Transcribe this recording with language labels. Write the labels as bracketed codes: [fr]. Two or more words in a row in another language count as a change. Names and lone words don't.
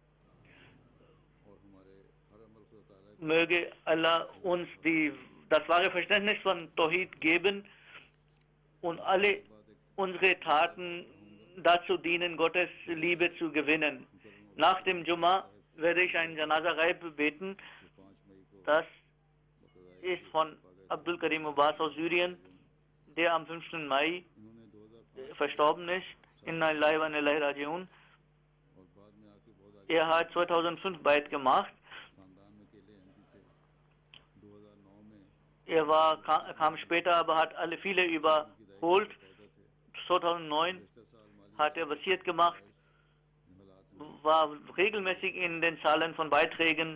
[de] Möge Allah uns das wahre Verständnis von Tawhid geben und alle unsere Taten dazu dienen, Gottes Liebe zu gewinnen. Nach dem Jumma werde ich ein [ar] جنازة غائب [de] beten. Das ist von Abdul Karim Abbas aus Syrien, der am 5. Mai verstorben ist. [ar] إنا لله وإنا إليه راجعون. [de] Er hat 2005 Bayat gemacht. Er kam später, aber hat viele überholt. 2009 hat er Wasiat gemacht, war regelmäßig in den Zahlen von Beiträgen.